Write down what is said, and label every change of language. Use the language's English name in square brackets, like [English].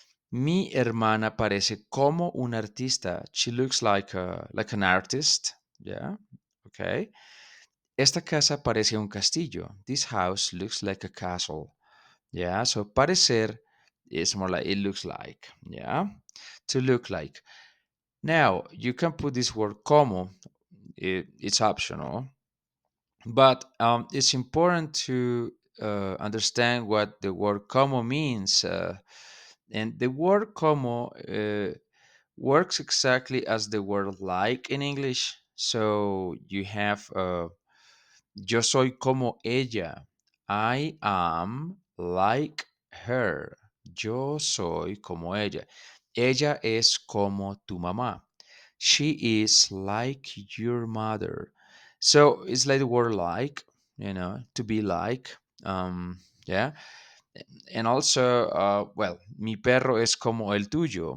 [Spanish] Mi hermana parece como un artista. [English] She looks like an artist. Yeah. Okay. [Spanish] Esta casa parece un castillo. [English] This house looks like a castle. Yeah. So parecer is more like it looks like. Yeah. To look like. Now you can put this word como. It's optional, but it's important to understand what the word como means. And the word como works exactly as the word like in English. So you have [Spanish] yo soy como ella. [English] I am like her. [Spanish] Yo soy como ella. Ella es como tu mamá. [English] She is like your mother. So it's like the word like. to be like. Yeah. And also, well, [Spanish] mi perro es como el tuyo.